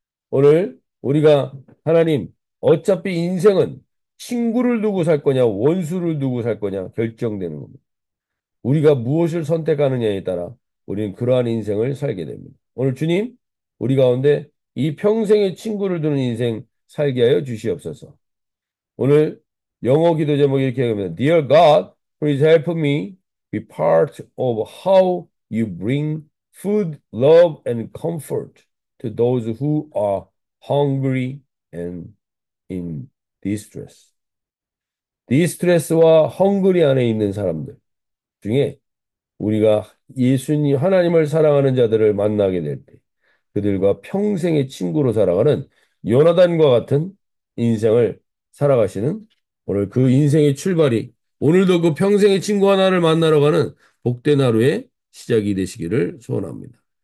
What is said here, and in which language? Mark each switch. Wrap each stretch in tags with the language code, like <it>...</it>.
<ko>오늘 우리가 하나님, 어차피 인생은 친구를 두고 살 거냐, 원수를 두고 살 거냐 결정되는 겁니다. 우리가 무엇을 선택하느냐에 따라 우리는 그러한 인생을 살게 됩니다. 오늘 주님, 우리 가운데 이 평생의 친구를 두는 인생 살게 하여 주시옵소서. 오늘 영어 기도 제목이 이렇게 합니다.</ko> <en>Dear God, please help me be part of how you bring food, love, and comfort to those who are hungry and in distress.</en> <ko>디스트레스와 헝그리 안에 있는 사람들 중에 우리가 예수님 하나님을 사랑하는 자들을 만나게 될 때 그들과 평생의 친구로 살아가는 요나단과 같은 인생을 살아가시는 오늘 그 인생의 출발이 오늘도 그 평생의 친구 하나를 만나러 가는 복된 하루의 시작이 되시기를 소원합니다.</ko>